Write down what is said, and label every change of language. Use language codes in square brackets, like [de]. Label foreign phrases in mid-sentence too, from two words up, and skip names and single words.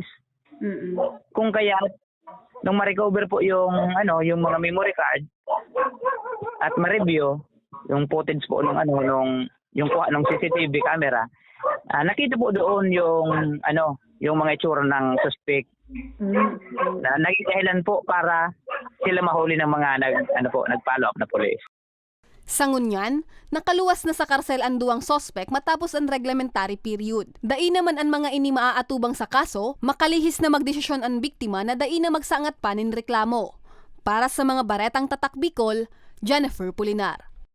[tl] Kung kaya nung ma-recover po yung mga memory card at ma-review yung footage po nung yung kuha ng CCTV camera, nakita po doon yung mga itsura ng suspect. Naging dahilan po para sila mahuli ng mga nag-follow up na police. [bik] Sa ngunyan, nakaluwas na sa karsel ang duwang sospek matapos ang reglementary period. Dai naman ang mga ini maaatubang sa kaso, makalihis na magdesisyon ang biktima na dai na magsangat pa nin reklamo. Para sa mga baretang tatak Bicol, Jennifer Pulinar.